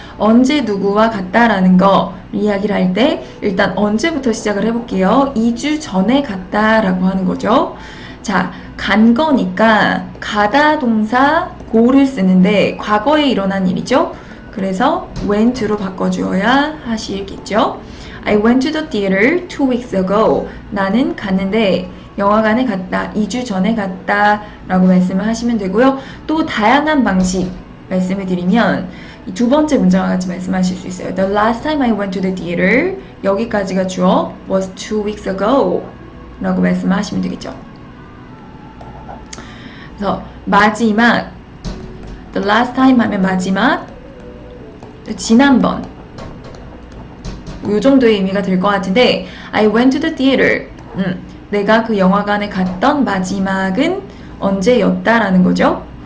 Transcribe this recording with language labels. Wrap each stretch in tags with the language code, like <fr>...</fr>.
<ko>언제 누구와 같다라는 거 이야기를 할 때 일단 언제부터 시작을 해볼게요. 2주 전에 갔다라고 하는 거죠. 자, 간 거니까 가다 동사 go를 쓰는데 과거에 일어난 일이죠. 그래서 went로 바꿔주어야 하시겠죠.</ko> <en>I went to the theater 2 weeks ago.</en> <ko>나는 갔는데 영화관에 갔다. 2주 전에 갔다 라고 말씀을 하시면 되고요. 또 다양한 방식 말씀을 드리면 두 번째 문장과 같이 말씀하실 수 있어요.</ko> <en>The last time I went to the theater</en> <ko>여기까지가 주어</ko> <en>was 2 weeks ago</en> <ko>라고 말씀을 하시면 되겠죠. 그래서 마지막</ko> <en>The last time</en> <ko>하면 마지막 지난번 이 정도의 의미가 될 것 같은데</ko> <en>I went to the theater</en> <ko>내가 그 영화관에 갔던 마지막은 언제였다라는 거죠.</ko>